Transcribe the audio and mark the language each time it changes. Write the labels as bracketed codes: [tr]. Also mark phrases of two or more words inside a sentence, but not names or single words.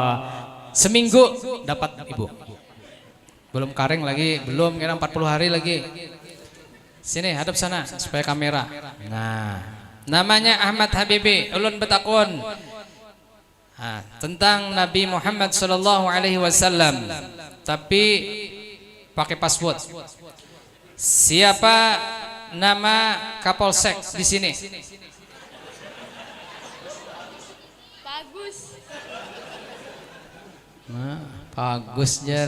[bjn] Seminggu dapat ibu. Belum karing lagi, belum kira 40 hari lagi. Sini hadap sana supaya kamera. Nah, namanya Ahmad Habibi. Ulun betakun tentang Nabi Muhammad [ar] صلى الله عليه وسلم, [bjn] tapi pakai password. Siapa nama Kapolsek di sini? Bagus. Nah, bagus Jar.